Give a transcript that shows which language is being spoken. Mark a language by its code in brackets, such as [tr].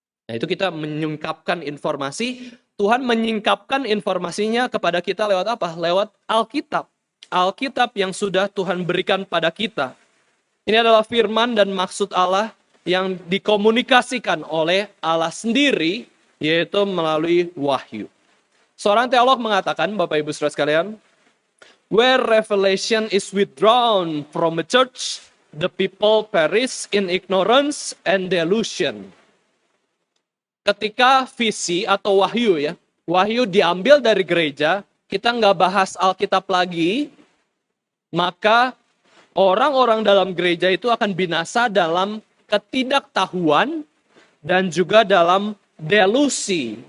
[id] Nah itu kita menyingkapkan informasi, Tuhan menyingkapkan informasinya kepada kita lewat apa? Lewat Alkitab. Alkitab yang sudah Tuhan berikan pada kita. Ini adalah firman dan maksud Allah yang dikomunikasikan oleh Allah sendiri, yaitu melalui wahyu. Seorang teolog mengatakan, Bapak Ibu Saudara sekalian, [en] where revelation is withdrawn from a church, the people perish in ignorance and delusion. [id] Ketika visi atau wahyu ya, wahyu diambil dari gereja, kita nggak bahas Alkitab lagi, maka orang-orang dalam gereja itu akan binasa dalam ketidaktahuan dan juga dalam delusi.